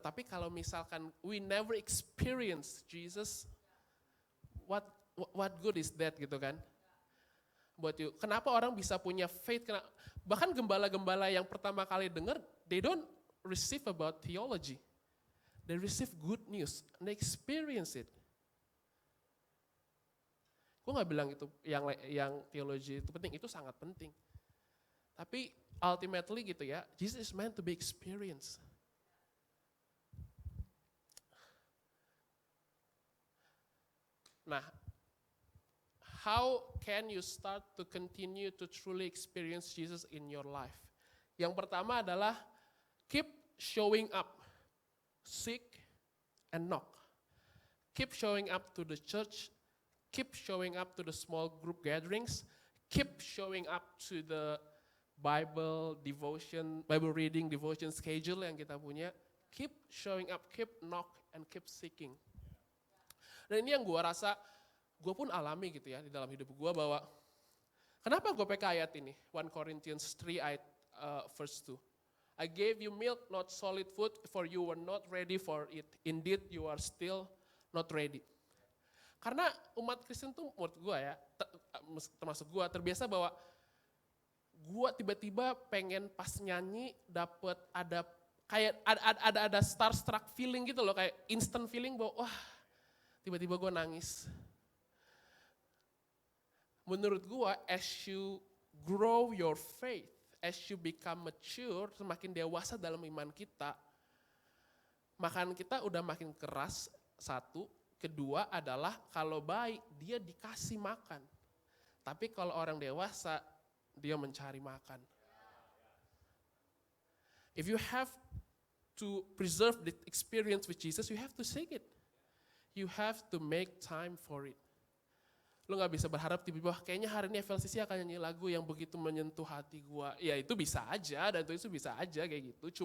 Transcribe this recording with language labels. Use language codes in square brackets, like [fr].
[id] Tapi kalau misalkan [en] we never experience Jesus, what good is that [id] gitu kan? Buat you, kenapa orang bisa punya faith? Bahkan gembala-gembala yang pertama kali dengar, [en] they don't receive about theology. They receive good news, and they experience it. [id] Gue gak bilang itu yang teologi itu penting, itu sangat penting. Tapi [en] ultimately [id] gitu ya, [en] Jesus is meant to be experienced. Nah, how can you start to continue to truly experience Jesus in your life? [id] Yang pertama adalah [en] keep showing up, seek and knock. Keep showing up to the church, keep showing up to the small group gatherings, keep showing up to the Bible reading devotion schedule [id] yang kita punya. [en] Keep showing up, keep knock and keep seeking. [id] Dan ini yang gue rasa, gue pun alami gitu ya di dalam hidup gue bahwa, kenapa gue pakai ayat ini? [en] 1 Corinthians 3 [id] ayat [en] verse 2. I gave you milk, not solid food, for you were not ready for it. Indeed, you are still not ready. [id] Karena umat Kristen tuh menurut gue ya, termasuk gue, terbiasa bahwa gue tiba-tiba pengen pas nyanyi dapet ada kayak ada [en] starstruck feeling [id] gitu loh, kayak [en] instant feeling [id] bahwa wah tiba-tiba gue nangis. Menurut gue, [en] as you grow your faith, as you become mature, [id] semakin dewasa dalam iman kita, makan kita udah makin keras, satu. Kedua adalah kalau baik, dia dikasih makan. Tapi kalau orang dewasa, dia mencari makan. [en] If you have to preserve the experience with Jesus, you have to seek it. You have to make time for it. [id] Lo gak bisa berharap tiba-tiba kayaknya hari ini FLCC akan nyanyi lagu yang begitu menyentuh hati gua. Ya itu bisa aja dan itu bisa aja kayak gitu.